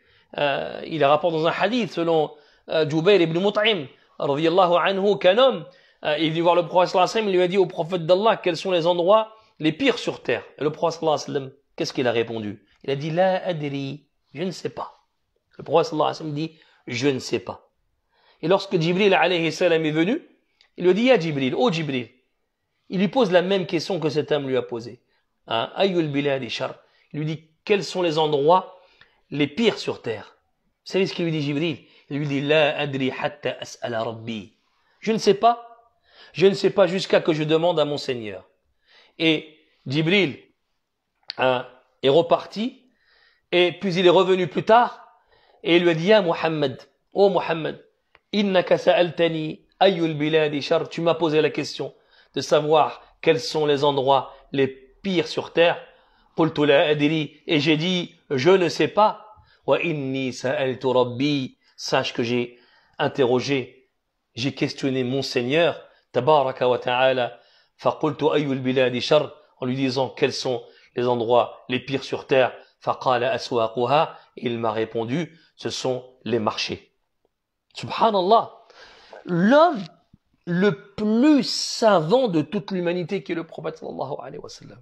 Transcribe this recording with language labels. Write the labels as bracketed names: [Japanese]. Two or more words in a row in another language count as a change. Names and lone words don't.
[French] Il rapporte dans un hadith selon Jubayr ibn Mut'im [Arabic] رضي الله عنه [French] qu'un homme il est venu voir le prophète [Arabic] صلى الله عليه وسلم, [French] il lui a dit au prophète d'Allah quels sont les endroits les pires sur terre. Et le prophète [Arabic] صلى الله عليه وسلم, [French] qu'est-ce qu'il a répondu? Il a dit [Arabic] لا أدري, [French] je ne sais pas. Le prophète [Arabic] صلى الله عليه وسلم [French] dit je ne sais pas. Et lorsque Jibril [Arabic] عليه السلام [French] est venu, il lui dit [Arabic] يا جبريل, [French] oh Jibril. Il lui pose la même question que cet homme lui a posée. [Arabic] أي البلاد شر. [French] Il lui dit quels sont les endroits les pires sur terre. Vous savez ce qu'il lui dit Jibril? Il lui dit [Arabic] لا أدري حتى أسأل ربي. [French] Je ne sais pas. Je ne sais pas jusqu'à que je demande à mon Seigneur. Et Jibril est reparti et puis il est revenu plus tard et il lui a dit [Arabic] يا محمد, [French] oh Muhammad, [Arabic] إنك سألتني أي البلاد شر. [French] Tu m'as posé la question de savoir quels sont les endroits les pires sur terre. [Arabic] قلت لا أدري, [French] et j'ai dit je ne sais pas. [Arabic] وإني سألت ربي, [French] sache que j'ai interrogé, j'ai questionné mon Seigneur [Arabic] تبارك وتعالى. فقلت أي البلاد شر, [French] en lui disant quels sont les endroits les pires sur terre. [Arabic] فقال أسواقها, [French] il m'a répondu ce sont les marchés. Subhanallah, l'homme le plus savant de toute l'humanité qui est le prophète [Arabic] صلى الله عليه وسلم.